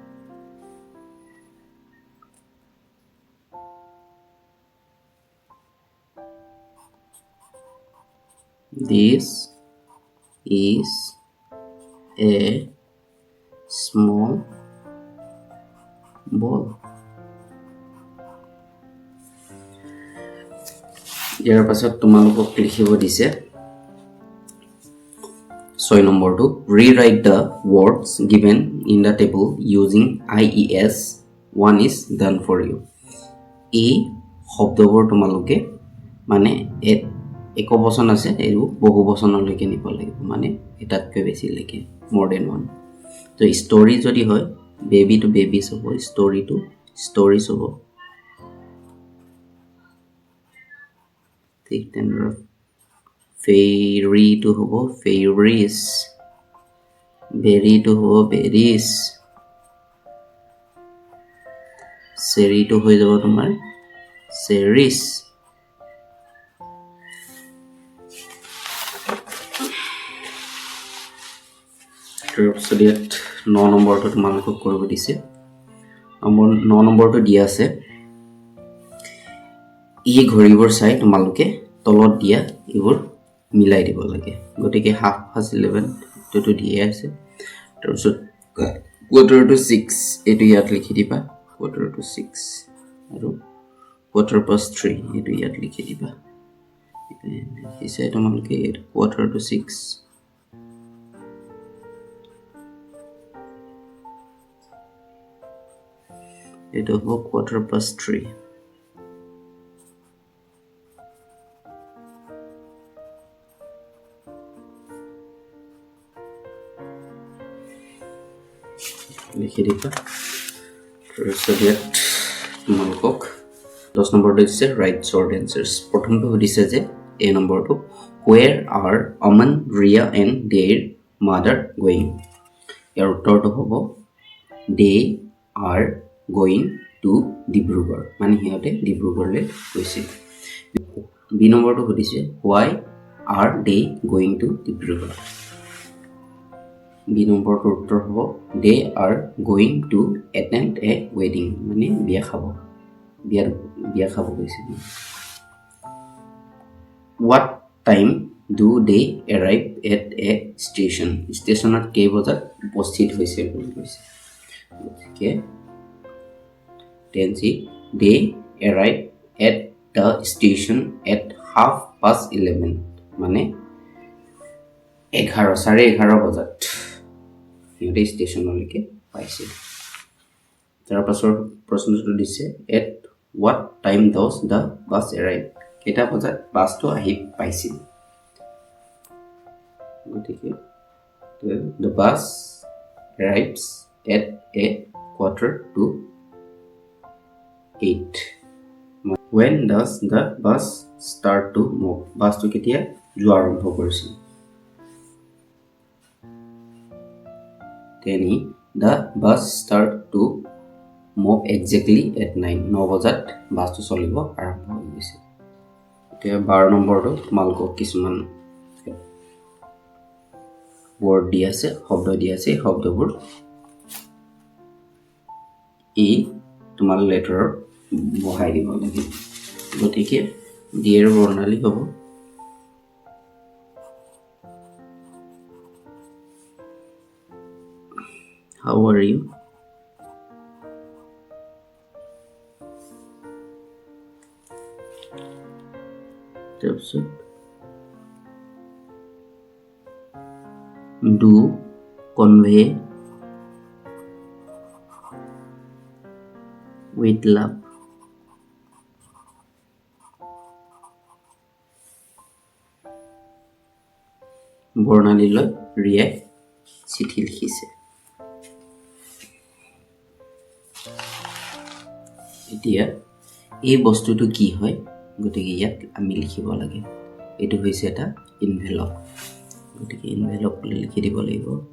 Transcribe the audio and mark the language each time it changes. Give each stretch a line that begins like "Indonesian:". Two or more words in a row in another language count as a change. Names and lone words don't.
English: This is a small ball.
Assamese: ইয়াৰ পাছত তোমালোকক লিখিব দিছে 6 নম্বৰটো
English: rewrite the words given in the table using IES. One is done for you.
Assamese: এই শব্দবোৰ তোমালোকে মানে একবচন আছে আৰু বহুবচনলৈকে নিব লাগিব মানে এটাতকৈ বেছি লাগে
English: more than one.
Assamese: তো story যদি হয়
English: baby to babies
Assamese: হ'ব
English: story to stories
Assamese: হ'ব ঠিক তেনেদৰে
English: fairy to
Assamese: হ'ব
English: fairies berry to
Assamese: হ'ব berries
English: cherry to
Assamese: হৈ যাব তোমাৰ cherries তাৰপিছত 9 নম্বৰটো তোমালোকক কৰিব দিছে 9 নম্বৰটো দিয়া আছে এই ঘড়ীবোৰ চাই তোমালোকে তলত দিয়া এইবোৰ মিলাই দিব লাগে গতিকে
English: half past 11
Assamese: এটো দিয়া আছে তাৰপিছত
English: quarter to 6
Assamese: এটো ইয়াত লিখি দিবা
English: quarter to 6
Assamese: আৰু
English: quarter past 3
Assamese: এটো ইয়াত লিখি দিবা হিচাই তোমালোকে
English: quarter to 6
Assamese: এটো হ'ব
English: quarter past 3
Assamese: লিখি দিবা তাৰপিছত ইয়াত তোমালোকক 10 নম্বৰটো দিছে
English: write short answers
Assamese: প্ৰথমটো দিছে যে এ নম্বৰটো
English: where are Aman, Ria and their mother going
Assamese: ইয়াৰ উত্তৰটো হ'ব
English: they are going to Dibrugarh
Assamese: মানে হিহঁতে ডিব্ৰুগড়লৈ গৈছে বি নম্বৰটো সুধিছে
English: why are they going to Dibrugarh
Assamese: বি নম্বৰটোৰ উত্তৰ হ'ব
English: they are going to attend a wedding
Assamese: মানে বিয়া খাব গৈছে
English: what time do they arrive at a station
Assamese: ষ্টেচনত কেই বজাত উপস্থিত হৈছে বুলি কৈছে
English: okay then see they arrive at the station at 11:30
Assamese: মানে 11:30 বজাত ইহঁতে ষ্টেচনলৈকে পাইছিল তাৰ পাছৰ প্ৰশ্নটো দিছে
English: at what time does the bus arrive
Assamese: কেইটা বজাত বাছটো আহি পাইছিল গতিকে
English: the bus arrives at a 7:45 when does the bus start to move
Assamese: বাছটো কেতিয়া যোৱা আৰম্ভ কৰিছিল
English: then the bus start to move exactly at 9
Assamese: বজাত বাছটো চলিব আৰম্ভ হৈছে এতিয়া 12 নম্বৰটো তোমালোকক কিছুমান word দিয়া আছে শব্দ দিয়া আছে শব্দবোৰ এই তোমাৰ লেটাৰৰ বহাই দিব লাগে গতিকে ডিয়েৰ বৰ্ণালী হ'ব
English: how are you তাৰপিছত do convey with love
Assamese: বৰ্ণালীলৈ ৰিয়াই চিঠি লিখিছে এতিয়া এই বস্তুটো কি হয় গতিকে ইয়াত আমি লিখিব লাগে এটো হৈছে এটা এনভেলপ গতিকে এনভেলপ বুলি লিখি দিব লাগিব